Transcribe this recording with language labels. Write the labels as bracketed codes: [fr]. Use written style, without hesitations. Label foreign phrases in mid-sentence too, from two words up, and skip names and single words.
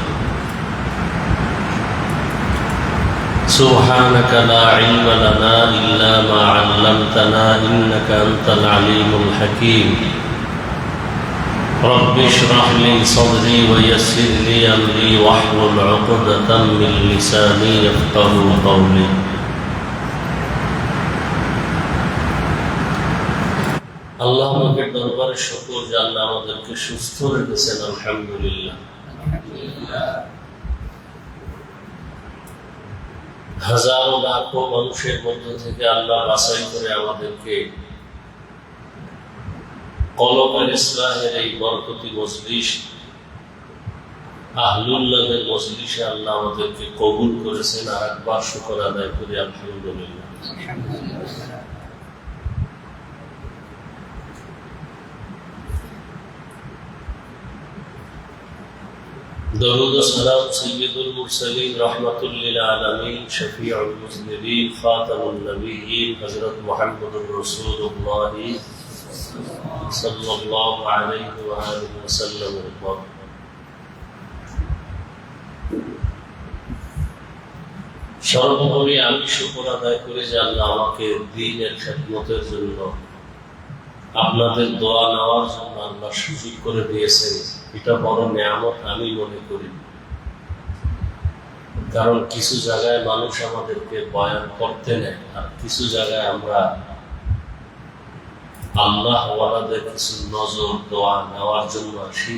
[ar] سبحانك لا علم لنا إلا ما علمتنا إنك أنت العليم الحكيم رب اشرح لي صدري ويسر لي أمري واحلل عقدة من لساني يفقهوا قولي [bn] আল্লাহ আমাদের দরবারে শুকর যে আল্লাহ আমাদেরকে সুস্থ রেখেছেন আলহামদুলিল্লাহ। হাজারো লাখো মানুষের মধ্য থেকে আল্লাহ বাছাই করে আমাদেরকে কলমের ইসলাহের এই বরকতি মজলিস আহলুল্লাহের মজলিসে আল্লাহ আমাদেরকে কবুল করেছেন। আর একবার শুকর আদায় করি আলহামদুলিল্লাহ। [ur] درود و سلام [ar] سید المرسلین رحمت للعالمین شفیع المذنبین خاتم النبیین حضرت محمد رسول اللہ صلی اللہ علیہ وآلہ وسلم [bn] সর্বোপরি আমি শুকর আদায় করি যে আল্লাহ আমাকে দ্বীনের খেদমতের জন্য আপনাদের দোয়া নেওয়ার জন্য আল্লাহ সুযোগ করে দিয়েছেন। এটা বড় নিয়ামত আমি মনে করি, কারণ কিছু জায়গায় মানুষ আমাদেরকে বয়ান করতে নেয় আর কিছু জায়গায় আমরা আল্লাহ ওয়ালাদের কিছু নজর দোয়া নেওয়ার জন্য আসি।